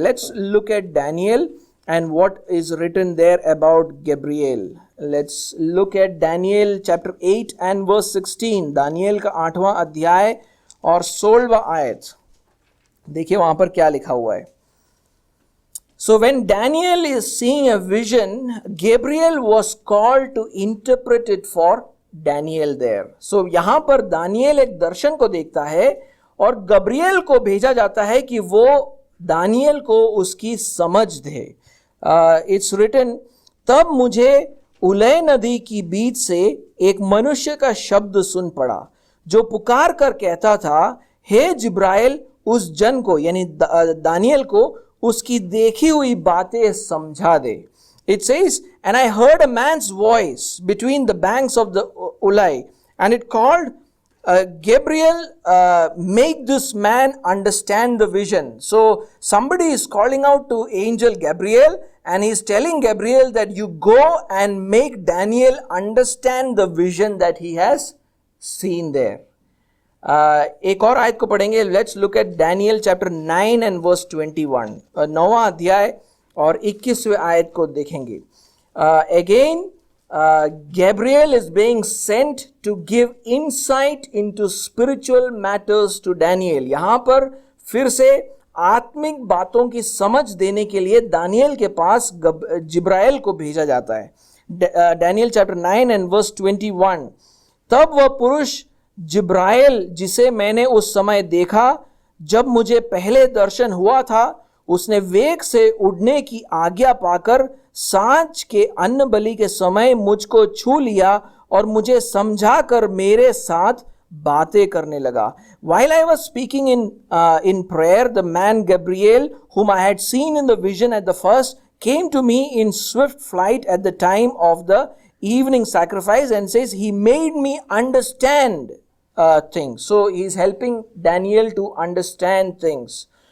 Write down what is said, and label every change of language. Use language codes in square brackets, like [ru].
[en] Let's look at Daniel and what is written there about Gabriel. Let's look at Daniel chapter 8 and verse 16. [hi] Daniel का 8वां अध्याय और 16वां आयत. देखिए वहां पर क्या लिखा हुआ है. [en] So when Daniel is seeing a vision, Gabriel was called to interpret it for Daniel there. [hi] So यहाँ पर दानियल एक दर्शन को देखता है और गब्रियल को भेजा जाता है कि वो दानियल को उसकी समझ दे. [en] It's written, [hi] तब मुझे उलय नदी की बीच से एक मनुष्य का शब्द सुन पड़ा जो पुकार कर कहता था, हे जिब्राइल उस जन को यानी दानियल को उसकी देखी हुई बातें समझा दे. [en] It says, and I heard a man's voice between the banks of the Ulai, and it called, Gabriel, make this man understand the vision. So somebody is calling out to angel Gabriel, and he is telling Gabriel that you go and make Daniel understand the vision that he has seen there. [hi] एक और आयत को पढ़ेंगे. [en] Let's look at Daniel chapter 9 and verse 21. [hi] 9वां अध्याय और 21वें आयत को देखेंगे. [en] Again Gabriel is being sent to give insight into spiritual matters to Daniel. [hi] यहाँ पर फिर से आत्मिक बातों की समझ देने के लिए दानियल के पास जिब्राइल को भेजा जाता है. [en] Daniel chapter 9 and verse 21. [hi] तब वह पुरुष जिब्राइल जिसे मैंने उस समय देखा जब मुझे पहले दर्शन हुआ था, उसने वेग से उड़ने की आज्ञा पाकर सांझ के अन्न बलि के समय मुझको छू लिया और मुझे समझा कर मेरे साथ बातें करने लगा. [en] While I was speaking in prayer, the man Gabriel, whom I had seen in the vision at the first, came to me in swift flight at the time of the evening sacrifice and says, he made me understand things. So he is helping Daniel to understand things.